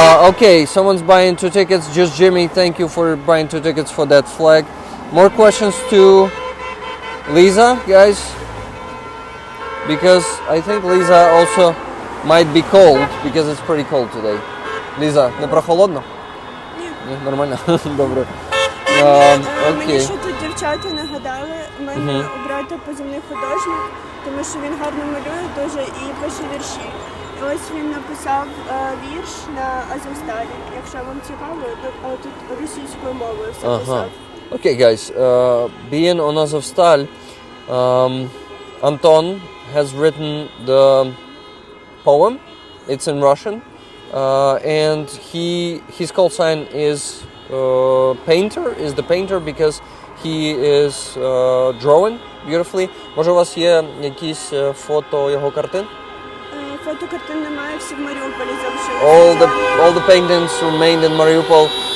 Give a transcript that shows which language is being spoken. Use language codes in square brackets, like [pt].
[en] Okay, someone's buying 2 tickets. Just Jimmy, thank you for buying 2 tickets for that flag. More questions to Lisa, guys? Because I think Lisa also might be cold, because it's pretty cold today. [uk] Ліза, не прохолодно? Ні. Нормально? Добре. Мені що тут дівчата нагадали, у мене у брата позивний художник, тому що він гарно малює дуже і пише вірші. Ось він написав вірш на Азовсталі. Якщо вам цікаво, то тут російською мовою все писав. [en] Okay, guys, being on Azovstal, Anton has written the poem. It's in Russian, and his call sign is painter. Is the painter because he is drawing beautifully. [uk] Може, у вас є якісь фото його картин? Фотокартин немає, всі в Маріуполі залишилися. [en] All the paintings remained in Mariupol.